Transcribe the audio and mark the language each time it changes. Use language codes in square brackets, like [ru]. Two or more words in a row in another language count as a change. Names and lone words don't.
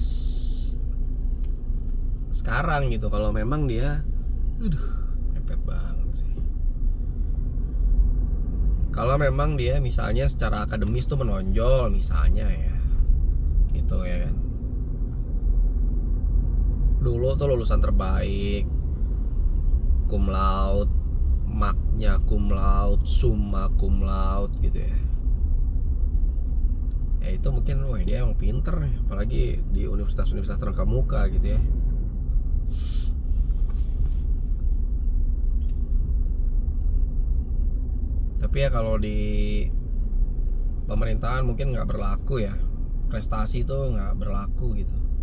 [id] sekarang gitu kalau memang dia mepet banget sih. Kalau memang dia misalnya secara akademis tuh menonjol misalnya ya gitu ya kan, dulu tuh lulusan terbaik, [la] cum laude, magna cum laude, summa cum laude [id] gitu ya. Ya itu mungkin wah dia emang pinter, apalagi di universitas-universitas terkemuka gitu ya. Tapi ya kalau di pemerintahan mungkin nggak berlaku ya, prestasi itu nggak berlaku gitu.